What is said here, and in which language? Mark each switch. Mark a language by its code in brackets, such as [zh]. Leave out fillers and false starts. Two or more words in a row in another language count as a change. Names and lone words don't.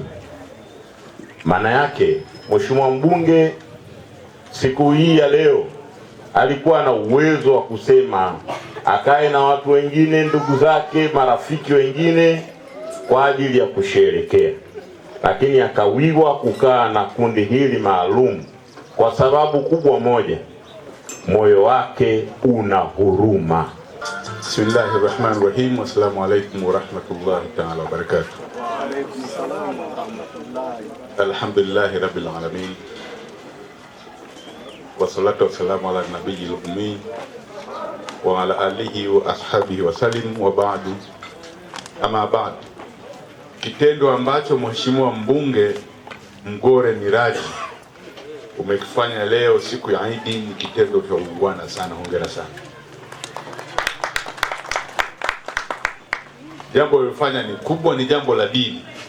[sw] Maana yake Mheshimiwa mbunge siku hii ya leo alikuwa na uwezo wa kusema akae na watu wengine, ndugu zake, marafiki wengine kwa ajili ya kusherekea, lakini akawiwa kukaa na kundi hili maalum kwa sababu kubwa moja, moyo wake una huruma. [ar] بسم الله الرحمن الرحيم. السلام عليكم ورحمة الله تعالى وبركاته. الحمد لله رب العالمين. والصلاة والسلام على النبي الأمي وعلى آله وأصحابه وسلم وبعد. أما بعد. [sw] Kitendo ambacho Mheshimiwa Mbunge Mgore Miraji umekifanya leo siku ya Eid ni kitendo cha ungwana sana. Hongera sana. Jambo ulilofanya ni kubwa, ni jambo la dini.